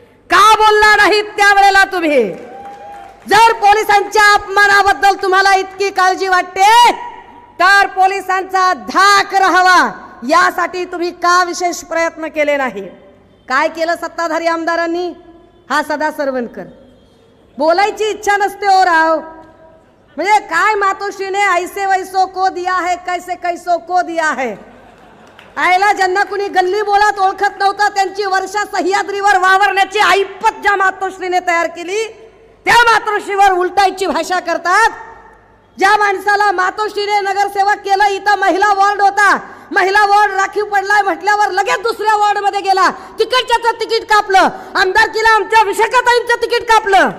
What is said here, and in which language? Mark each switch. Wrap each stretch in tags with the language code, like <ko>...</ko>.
<mr>का बोलला नाहीत त्यावेळेला तुम्ही? जर पोलिसांच्या अपमानाबद्दल तुम्हाला इतकी काळजी वाटते तर पोलिसांचा धाक राहावा यासाठी तुम्ही का विशेष प्रयत्न केले नाही? काय केलं सत्ताधारी आमदारांनी? हा सदा सरवणकर बोलायची इच्छा नसते हो राव. म्हणजे काय</mr> <hi>मातोश्रीने ऐसे वैसो को दिया है, कैसे कैसो को दिया है.</hi> <mr>आयला ज्यांना कुणी गल्ली बोलात ओळखत नव्हतं त्यांची वर्षा सह्याद्रीवर वावरण्याची ऐपत ज्या मातोश्रीने तयार केली त्या मातोश्रीवर उलटायची भाषा करतात. ज्या माणसाला मातोश्रीने नगरसेवक केलं, इथं महिला वॉर्ड होता, महिला वॉर्ड राखीव पडलाय म्हटल्यावर लगेच दुसऱ्या वॉर्ड मध्ये गेला, तिकडच्याचं तिकीट कापलं, आमदारकीला आमच्या विशाखाताईंचं तिकीट कापलं.</mr>